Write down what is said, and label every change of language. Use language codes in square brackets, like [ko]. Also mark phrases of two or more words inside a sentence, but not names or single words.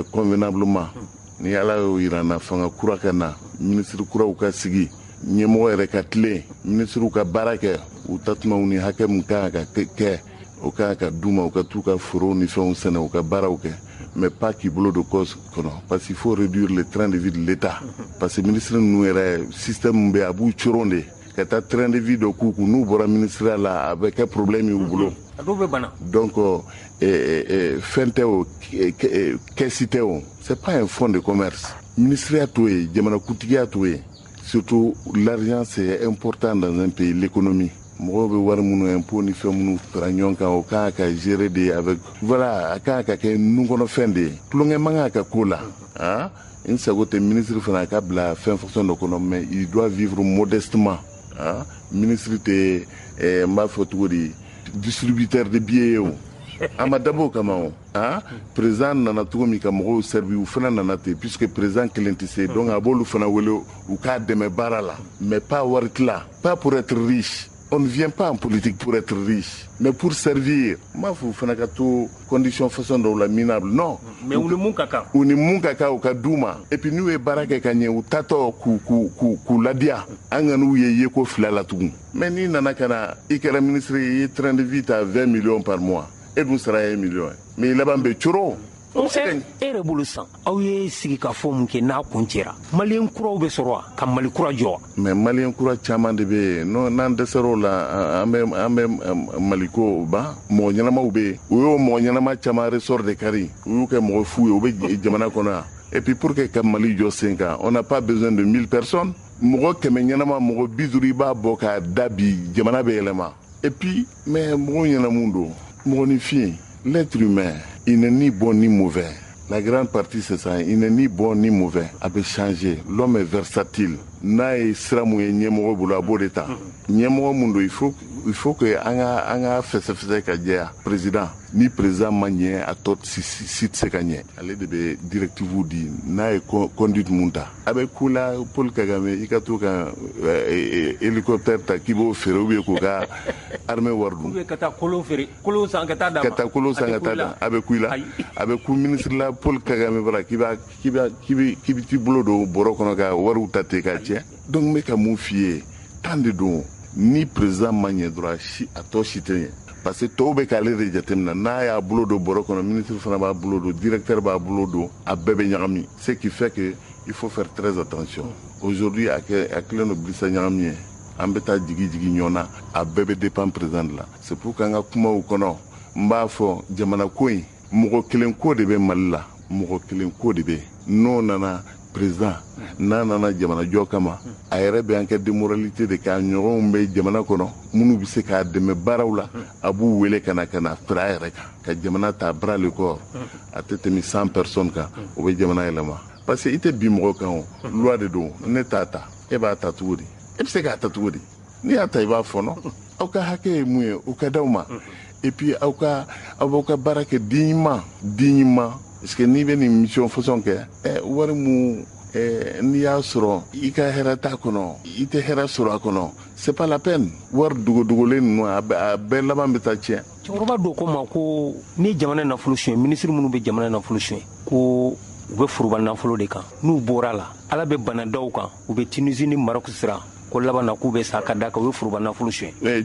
[bm] convenablement ni ala y'o yira na fanga kura ka na ministre kuraw ka sigi ɲɛmɔgɔ yɛrɛ ka tilen ministrew ka baara kɛ u tatumaw ni hakɛ min kan ka kɛ o kan ka d'u ma u ka t'u ka forow ni fɛnw sɛnɛ u ka baaraw kɛ [fr] mais pas [bm] k'i bolo don kɔs kɔnɔ [fr] parce qu'il faut réduire le train de vie de l'État parce que [bm] ministre ninnu yɛrɛ système min bɛ a b'u coron de ka taa [fr] train de vie [bm] dɔ k'u kun n'u bɔra ministère la a bɛ kɛ problème y'u bolo donc fɛn tɛ o kɛsi tɛ o [fr] c'est pas un fonds de commerce [bm] ministère t'o ye jamanakuntigiya t'o ye [fr] surtout l'argent c'est important dans un pays l'économie [bm] mɔgɔw bɛ wari minnu impôt ni fɛn minnu fara ɲɔgɔn kan o kan ka gérer [fr] de avec voilà [bm] a kan ka kɛ nukɔnɔfɛn de ye tulonkɛ man kan ka k'o la n sago tɛ ministre fana ka bila fɛn fonction dɔ kɔnɔ [fr] mais il doit vivre modestement [bm] ministre tɛ n b'a fɔ cogo di [fr] distributeur de billets [bm] ye o a ma dabɔ o kama o président nana cogo min ka mɔgɔw servi u fana nana ten puisque président kelen tɛ se donc a b'olu fana wele u k'a dɛmɛ baara la mais pas wari tila [fr] pas pour être riche. On ne vient pas en politique pour être riche, mais pour servir. [bm] Ma fou fana ka to condition façon dɔw la [fr] minable non. [bm] Mais u ni mun ka kan. U ni mun ka kan u ka d'u ma. [fr] Et puis [bm] n'u ye baara kɛ ka ɲɛ u tatɔ k'u ladiya an ka n'u ye ko fila la tugun. Mais n'i nana ka na i kɛra ministre ye i ye [fr] train de vie [bm] ta 20 [fr] millions par mois [bm] e dun sara 1 million mais laban bɛ coro. e yɛrɛ bolo san aw ye sigi ka fɔ mun kɛ n'a kun cɛra maliyɛn kuraw bɛ sɔrɔ wa ka mali kura jɔ wa. mais maliyɛn kura caman de bɛ yen n'an dɛsɛr'o la an bɛ maliko ban mɔgɔ ɲɛnamaw bɛ yen u y'o mɔgɔ ɲɛnama caman ressort de kari u y'u kɛ mɔgɔ fu ye u bɛ jamana kɔnɔ yan [fr] et puis pour que [bm] ka mali jɔ sen kan [fr] on n'a pas besoin de 1000 personnes [bm] mɔgɔ 100 ɲɛnama mɔgɔ 50 i b'a bɔ k'a da bi jamana bɛ yɛlɛma [fr] et puis mais [bm] mɔgɔ ɲɛnamu don mɔgɔninfin [fr] l'être humain il n'est ni bon ni mauvais. La grande partie c'est ça, il n'est ni bon ni mauvais. A peut changer. L'homme est versatile. [bm] N'a ye sira mun ye ɲɛmɔgɔ bolo a b'o de ta. Ɲɛmɔgɔ mun don [fr] il faut que [bm] an ka fɛsɛfɛsɛ ka jɛya. Président ni président ma ɲɛ a tɔ si tɛ se ka ɲɛ. Ale de bɛ directive di n'a ye conduite mun ta. A bɛ ku la Paul Kagame i ka to ka hélicoptère ta k'i b'o feere [fr] ou bien [bm] k'o ka armée wari dun. [fr] Ou bien [bm] ka taa kolon feere kolon san ka taa d'a ma. Ka taa kolon san ka taa d'a ma a bɛ ku i la. A bɛ ku ministre la Paul Kagame bara k'i bɛ t'i bolo don bɔrɔ kɔnɔ ka wariw ta ten ka cɛ. Donc n bɛ ka mun f'i ye tan de don ni président ma ɲɛ dɔrɔn a tɔ si tɛ ɲɛ parce que tɔw bɛ k'ale de jateminɛ n'a y'a bolo don bɔrɔ kɔnɔ ministre fana b'a bolo don directeur b'a bolo don a bɛɛ bɛ ɲagami [fr] ce qui fait que il faut faire très attention aujourd'hui [bm] a kɛlen don bilisa ɲagami ye an bɛ taa jigi ɲɔgɔn na a bɛɛ bɛ dépend président de la [fr] c'est pour que [bm] an ka kumaw kɔnɔ n b'a fɔ jamana ko in mɔgɔ kelen ko de bɛ Mali la mɔgɔ kelen ko de bɛ n'o nana président n'a nana jamana jɔ kama a yɛrɛ bɛ an kɛ démoralité de k'a ɲɔgɔnw bɛ jamana kɔnɔ minnu bɛ se k'a dɛmɛ baaraw la a b'u wele ka na fara a yɛrɛ kan ka jamana ta [fr] bras le corps [bm] a tɛ tɛmɛ 100 personnes kan o bɛ jamana yɛlɛma [fr] parce que [bm] i tɛ bin mɔgɔ kan o loi de don ne t'a ta e b'a ta cogo di e bɛ se k'a ta cogo di n'i y'a ta i b'a fɔnɔ aw ka hakɛ ye mun ye o ka d'aw ma [fr] et puis [bm] aw b'aw ka baara kɛ dignement [fr] parce que [bm] n'i bɛ nin mission façon kɛ wari mun n'i y'a sɔrɔ i ka hɛrɛ t'a kɔnɔ i tɛ hɛrɛ sɔrɔ a kɔnɔ [fr] c'est pas la peine [bm] wari dogodogolen ninnu a bɛɛ laban bɛ taa tiɲɛ. cɛkɔrɔba dɔ ko ma ko ni jamana nafolo suɲɛ minisiri minnu bɛ jamana nafolo suɲɛ ko u bɛ foroba nafolo de kan n'u bɔra la ala bɛ bana daw kan u bɛ Tunisie ni Maroc sira ko laban na k'u bɛ sa ka da kan u bɛ foroba nafolo suɲɛ.